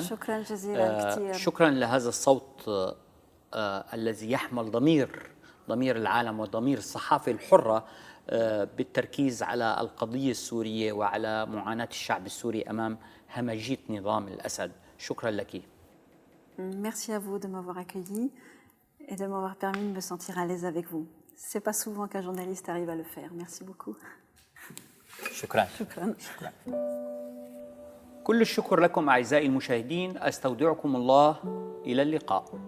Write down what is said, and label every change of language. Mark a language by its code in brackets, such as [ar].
[ar] شكرا جزيلا كثير. شكرا لهذا الصوت الذي يحمل ضمير العالم وضمير الصحافة الحرة بالتركيز على القضية السورية وعلى معاناة الشعب السوري أمام همجية نظام الأسد. شكرا لك. [fr] Merci à vous de m'avoir accueilli et de m'avoir permis de me sentir à l'aise avec vous. C'est pas souvent qu'un journaliste arrive à le faire. Merci beaucoup. [ar] شكرا. شكرا. كل الشكر لكم أعزائي المشاهدين. أستودعكم الله إلى اللقاء.